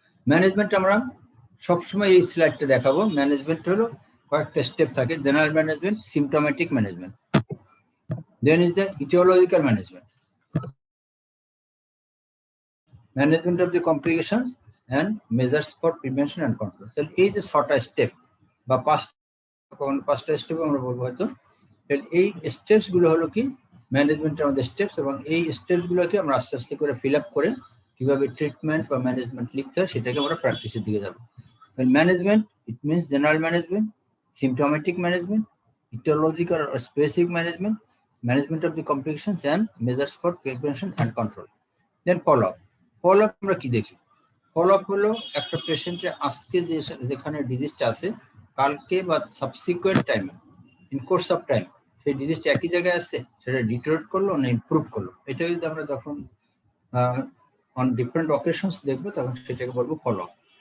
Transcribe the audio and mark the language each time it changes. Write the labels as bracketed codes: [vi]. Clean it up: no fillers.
[bn] Management আমরা সবসময় এই স্লাইডটা দেখাবো। ম্যানেজমেন্ট হলো কয়েকটা স্টেপ থাকে, general management, symptomatic management, [en] Then is the etiological management, management of the complication, and measures for prevention and control. [bn] তাহলে এই যে 6টা স্টেপ বা 5টা স্টেপ আমরা বলবো হয়তো, এই স্টেপস গুলো হলো কি ম্যানেজমেন্টের আমাদের স্টেপস, এবং এই স্টেপস গুলোকে আমরা আস্তে আস্তে করে ফিল আপ করে কিভাবে ট্রিটমেন্ট বা ম্যানেজমেন্ট লিখতে হয় সেটাকে আমরা প্র্যাকটিসের দিকে যাবো। [en] Management, it means general management, symptomatic management, etiological or specific management, management of the complications, and measures for prevention and control. Then follow up. [bn] Follow up আমরা কি দেখি? ফলো আপ হলো একটা পেশেন্টের আজকে যেখানে ডিজিজটা আছে, কালকে বা সাবসিকুয়েন্ট টাইমে, ইন কোর্স অফ টাইম, সেই ডিজিজটা একই জায়গায় আছে, সেটা ডিটোরেট করলো না ইমপ্রুভ করলো, এটা যদি আমরা যখন অন ডিফারেন্ট অকেশনস দেখবো তখন সেটাকে বলবো ফলো আপ।